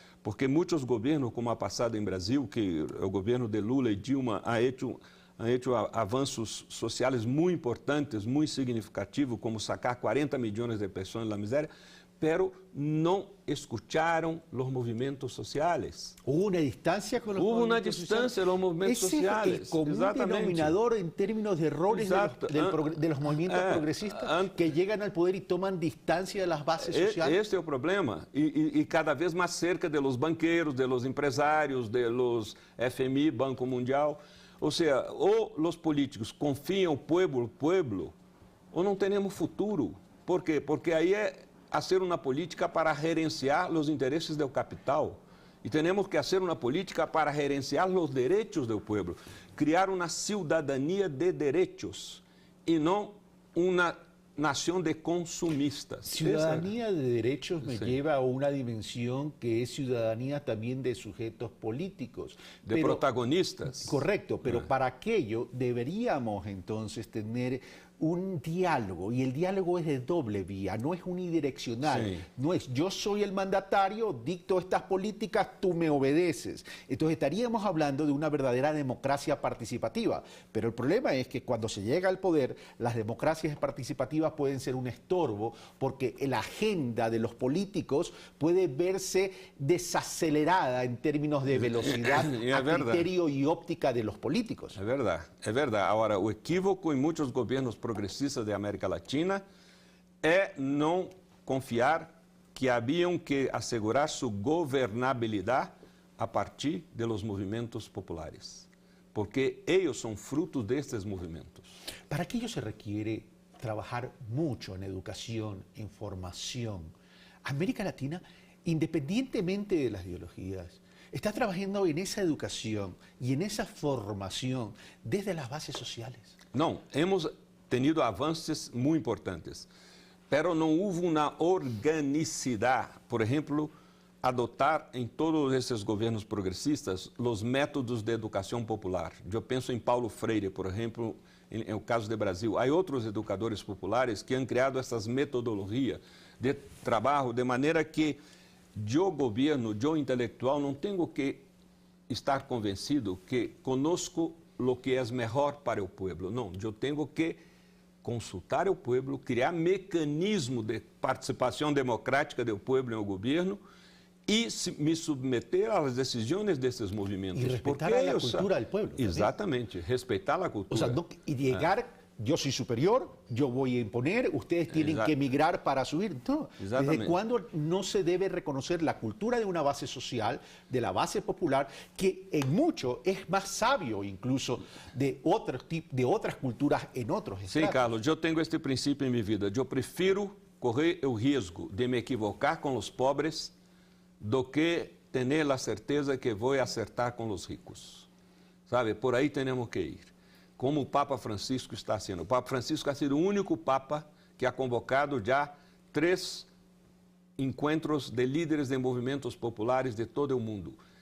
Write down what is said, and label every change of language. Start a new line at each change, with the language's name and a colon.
Portuguese: Porque muitos governos, como a passada em Brasil, que o governo de Lula e Dilma
Spanish: ha hecho
Portuguese: avanços sociais muito importantes, muito significativos, como sacar 40 milhões de pessoas da miséria, pero não escutaram os movimentos sociais.
Spanish: Hubo una distancia con los movimientos sociales. Los movimientos sociales. Ese es el común denominador en términos de errores de los movimientos progresistas que llegan al poder y toman distancia de las bases sociales.
Portuguese: Este é o problema. E cada vez mais
Spanish: cerca de los
Portuguese: banqueiros, de los empresários, de los FMI, Banco Mundial. Ou seja, ou os políticos confiam no
Spanish: pueblo,
Portuguese: ou não temos futuro. Por quê? Porque aí é
Spanish: hacer
Portuguese: uma política para gerenciar os interesses do capital. E temos que fazer uma política para gerenciar os direitos do povo. Criar uma cidadania de direitos e não uma
Spanish: nación
Portuguese: de consumistas.
Spanish: Ciudadanía de derechos me lleva a una dimensión que es ciudadanía también de sujetos políticos. De protagonistas. Correcto, pero para aquello deberíamos entonces tener un diálogo, y el diálogo es de doble vía, no es unidireccional, Sí. no es yo soy el mandatario, dicto estas políticas, tú me obedeces. Entonces estaríamos hablando de una verdadera democracia participativa, pero el problema es que cuando se llega al poder, las democracias participativas pueden ser un estorbo, porque la agenda de los políticos puede verse desacelerada en términos de velocidad a criterio y óptica de los políticos.
Portuguese: É verdade, é verdade. Agora, o equívoco em muitos governos progressistas da América Latina é não confiar que haviam que assegurar sua governabilidade a partir dos movimentos populares, porque eles são frutos destes movimentos.
Spanish: Para aquello se requiere trabajar mucho en educación, en formación. América Latina, independientemente de las ideologías, está trabajando en esa educación y en esa formación desde las bases sociales.
Portuguese: Não,
Spanish: hemos tenido
Portuguese: avanços muito importantes, pero não houve uma organicidade, por exemplo, adotar em todos esses governos progressistas os métodos de educação popular. Eu penso em Paulo Freire, por exemplo, em o caso do Brasil. Há outros educadores populares que
Spanish: han criado
Portuguese: essas metodologias de trabalho de maneira que eu, governo, eu, intelectual, não tenho que estar convencido que conosco o que é melhor para o povo. Não, eu tenho que consultar o povo, criar mecanismo de participação democrática do povo no governo e me submeter às decisões desses movimentos. E respeitar a cultura do povo. Exatamente, respeitar a cultura.
Spanish: O sea, no, y llegar, yo soy superior, yo voy a imponer, ustedes tienen que emigrar para subir. No. ¿Desde cuándo no se debe reconocer la cultura de una base social, de la base popular, que en mucho es más sabio incluso de otras culturas en otros estados?
Portuguese: Sim, Carlos, eu tenho este princípio em minha vida. Eu prefiro correr o risco de me equivocar com os pobres do que ter a certeza que vou acertar com os ricos. Sabe, por aí temos que ir. Como o Papa Francisco está sendo. O Papa Francisco
Spanish: ha sido
Portuguese: o único Papa que
Spanish: ha convocado
Portuguese: já 3 encontros de líderes de movimentos populares de todo o mundo.